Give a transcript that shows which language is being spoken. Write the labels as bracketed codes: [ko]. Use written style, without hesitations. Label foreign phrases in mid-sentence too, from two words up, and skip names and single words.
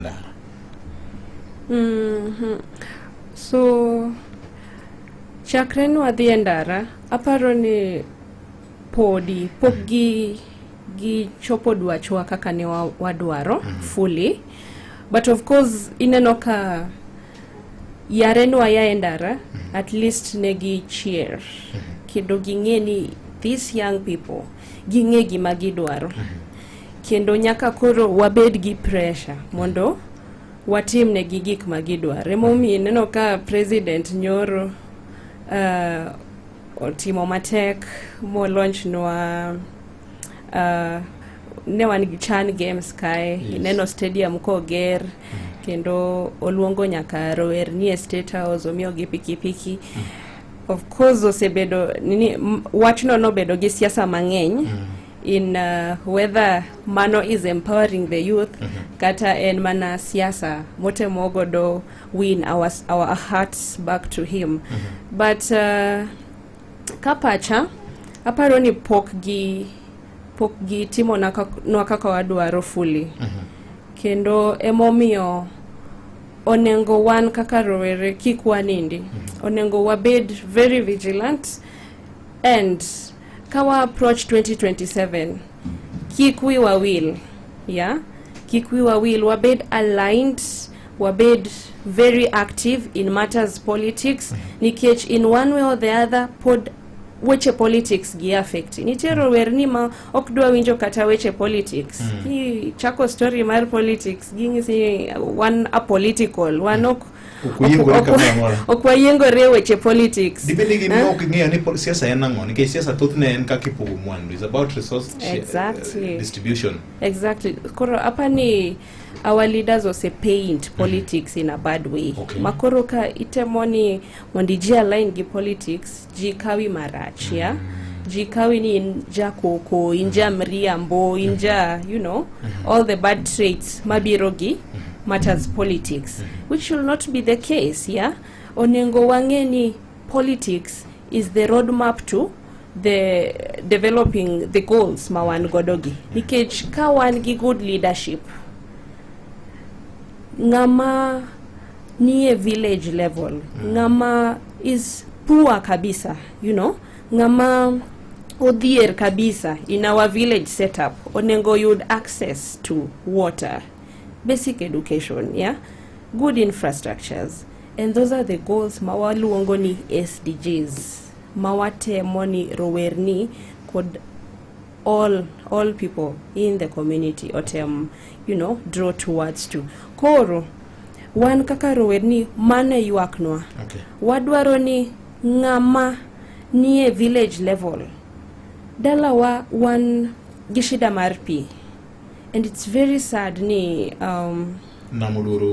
[luo] So chakre nwadhi e ndara, aparo ni podi gi chopo dwachwa kaka ne wadwaro fully, [en] but of course [luo] ineno ka yare nwa ya e ndara, [en] at least [luo] negi cheer kendo ging'e ni [en] these young people [luo] ging'e gima gidwaro, kendo nyaka koro wabed gi pressure mondo watim negi gik magidwaro. Emomiyo ineno ka president nyoro otimo matek mo launch nwa ne wan gi Chan Games kae, ineno stadium ko ger, kendo oluongo nyaka rowere ni State House omiyo gi pikipiki. [en] Of course [luo] osebedo wachno nobedo gi siasa mang'eny [en] in whether mano is empowering the youth [luo] kata en mana siasa motemo godo [en] win our hearts back to him. [luo] But kapacha aparo ni pok gi timo nwa kaka wadwaro fully, kendo emomiyo onengo wan kaka rowere kik wanindi, onengo wabed [en] very vigilant, [luo] and kawa approach 2027 kik wiwa will, kik wiwa will, wabed aligned, wabed [en] very active in matters politics, [luo] nikech [en] in one way or the other [luo] pod weche politics gi affect. Nitiere rowere ni ma ok dwa winjo kata weche politics. Ki chako story mar politics ging'isi [en] one apolitical, [luo] one ok okwayengore weche politics. Depende gi mo ok ng'eyo ni siasa en ang'o, nikech siasa thothne en kaka ipogo mwandu, [en] is about resource distribution. Exactly. [luo] Koro apani [en] our leaders ose paint politics in a bad way. [luo] Makoro ka itemoni mondi ji align gi politics, ji kawi marach, ji kawi ni inja koko, inja mriambo, inja, [en] all the bad traits [luo] mabiro gi [en] matters politics, which should not be the case. [luo] Onengo wange ni [en] politics is the roadmap to the developing the goals [luo] mawan godogi. Nikech ka wan gi [en] good leadership, [luo] ngama niye [en] village level, [luo] ngama is [en] poor [luo] kabisa, ngama odhier kabisa [en] in our village setup, onengo you'd access to water, basic education, good infrastructures, and those are the goals [luo] mawaluongo ni [en] SDGs, [luo] mawatemo ni rowerni kod [en] all people in the community otem draw towards to. [luo] Koro wan kaka rowerni mane yuaknwa, wadwaro ni ngama nie [en] village level [luo] dalawa wan gishida mar pi, [en] and it's very sad ni [luo] namoluoro